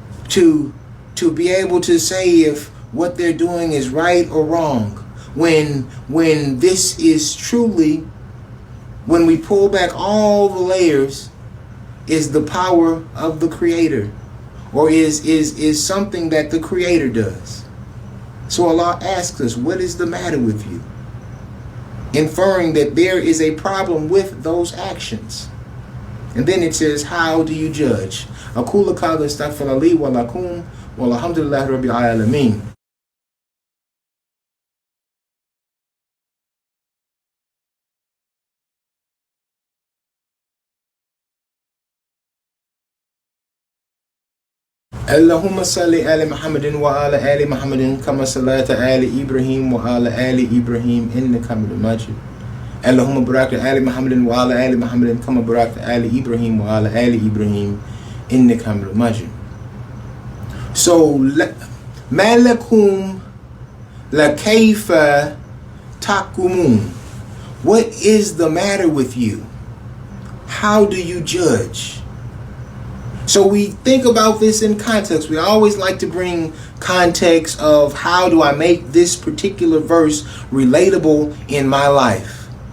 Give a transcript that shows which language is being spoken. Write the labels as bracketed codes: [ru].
[en] to be able to say if what they're doing is right or wrong, when this is truly, when we pull back all the layers, is the power of the Creator, or is something that the Creator does. So Allah asks us, what is the matter with you? Inferring that there is a problem with those actions. And then it says, how do you judge? [ar] أقول قولي استغفر لي ولكم والحمد لله رب العالمين. اللهم صل على محمد وعلى آل محمد كما صليت على إبراهيم وعلى آل إبراهيم إنك حميد مجيد. اللهم بارك على محمد وعلى آل محمد كما باركت على إبراهيم وعلى آل إبراهيم إنك حميد مجيد. So ما لكم لكيف تحكمون? [en] What is the matter with you? How do you judge? So we think about this in context. We always like to bring context of how do I make this particular verse relatable in my life.